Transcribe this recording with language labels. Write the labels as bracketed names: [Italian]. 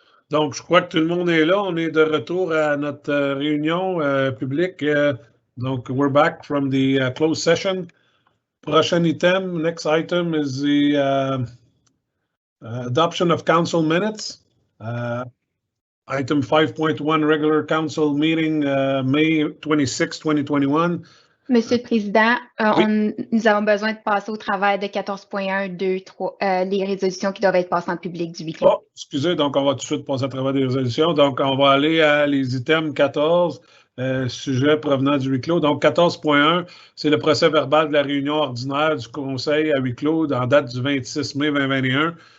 [French] Donc, je crois que tout le monde est là. On est de retour à notre réunion publique. [English] Donc, we're back from the closed session. [French] Prochain item, [English] next item is the adoption of council minutes. Item 5.1, regular council meeting, May 26, 2021. [French] Monsieur le Président, Oui. nous avons besoin de passer au travers de 14.1, 2, 3, les résolutions qui doivent être passées en public du week-end. Oh, excusez, donc on va tout de suite passer à travers des résolutions. Donc, on va aller à les items 14, sujets provenant du huis clos. Donc, 14.1, c'est le procès verbal de la réunion ordinaire du Conseil à huis clos en date du 26 mai 2021.